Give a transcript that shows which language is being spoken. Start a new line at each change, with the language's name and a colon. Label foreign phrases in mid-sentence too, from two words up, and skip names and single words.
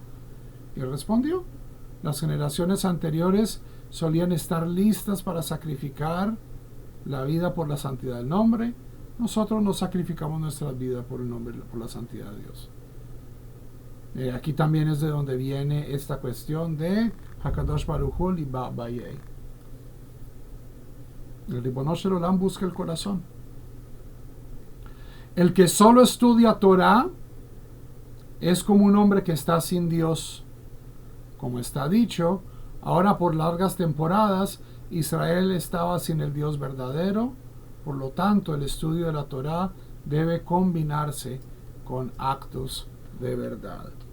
Spanish: Y él respondió, las generaciones anteriores solían estar listas para sacrificar la vida por la santidad del nombre. Nosotros no sacrificamos nuestra vida por el nombre, por la santidad de Dios. Aquí también es de donde viene esta cuestión de
Hebrew: הקדוש ברוך הוא ליבא בעי.
Spanish: El
Hebrew: רבונו של עולם
Spanish: busca el corazón. El que solo estudia Torah es como un hombre que está sin Dios. Como está dicho, ahora por largas temporadas Israel estaba sin el Dios verdadero. Por lo tanto, el estudio de la Torah debe combinarse con actos de verdad.